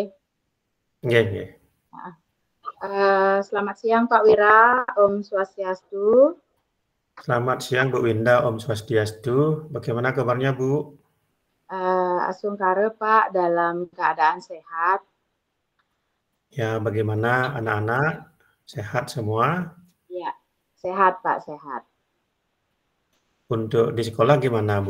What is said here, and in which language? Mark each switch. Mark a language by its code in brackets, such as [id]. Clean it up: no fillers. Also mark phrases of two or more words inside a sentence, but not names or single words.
[jv] Nggih, nggih. [id] Selamat siang Pak Wira, [ban] Om Swastiastu. [id] Selamat siang, Bu Winda, [ban] Om Swastiastu. [id] Bagaimana kabarnya, Bu? Asungkare Pak, dalam keadaan sehat. Ya, bagaimana anak-anak? Sehat semua? Ya, sehat Pak, sehat. Untuk di sekolah gimana, Bu?